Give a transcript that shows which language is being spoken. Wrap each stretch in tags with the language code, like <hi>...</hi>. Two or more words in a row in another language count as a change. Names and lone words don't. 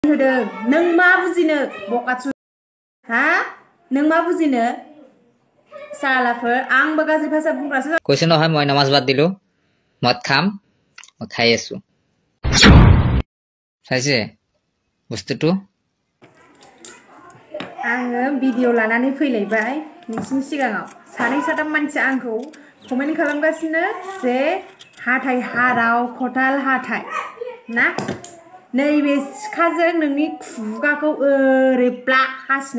<brx>होदों नों मा बुजिनो बकाचु हा नों मा बुजिनो सालाफोर आंबो गाज्रि भाषा बुंग्रासो</brx> <as>কৈছে নহয় মই নামাজ বাদ দিলো মদ খাম মই খাই আছো চাইছে বুঝতেটো</as> <brx>आङो भिडिअ लानानै फैलायबाय नोंसिनि सिगाङाव सानै साथाम मानसिया आंखौ कमेन्ट खालामगासिनो जे हाथाय हाराव खदाल हाथाय ना नैबे सिखाजों नोंनि खुगाखौ ओरै ब्ला हासिना</brx>